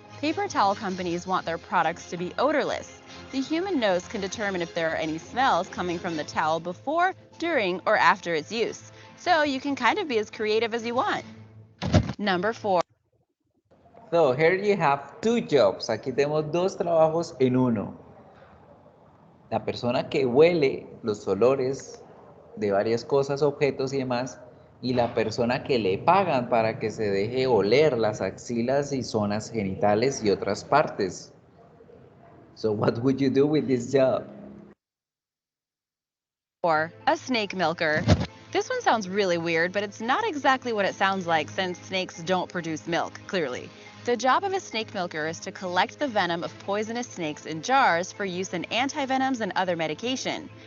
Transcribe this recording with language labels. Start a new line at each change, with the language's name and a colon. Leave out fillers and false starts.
English: Paper towel companies want their products to be odorless. The human nose can determine if there are any smells coming from the towel before, during, or after its use. So you can kind of be as creative as you want. Number 4. So here you have two jobs.
Spanish: Aquí tenemos dos trabajos en uno. La persona que huele los olores de varias cosas, objetos y demás, y la persona que le pagan para que se deje oler las axilas y zonas genitales y otras partes.
English: So what would you do with this job? Or a snake milker. This one sounds really weird, but it's not exactly what it sounds like since snakes don't produce milk, clearly. The job of a snake milker is to collect the venom of poisonous snakes in jars for use in antivenoms and other medication.